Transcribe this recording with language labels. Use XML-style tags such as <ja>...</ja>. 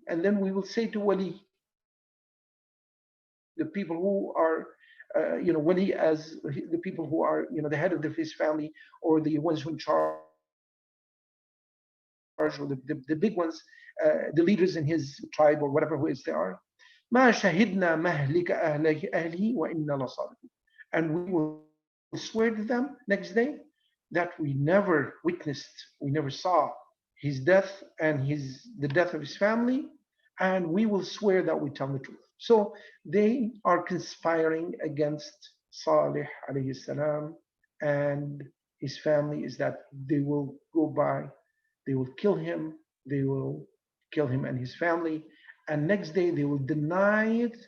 <en>And then we will say to wali, the people who are wali, as the people who are the head of his family, or the ones who are in charge, or the big ones, the leaders in his tribe or whatever who is they are.</en> <ar>ما شهدنا مهلك أهله وإنا لصادقون.</ar> <en>And we will swear to them next day that we never witnessed, we never saw his death and the death of his family, and we will swear that we tell the truth. So they are conspiring against Salih alayhi salam and his family, is that they will go by, they will kill him and his family, and next day they will deny it.</en>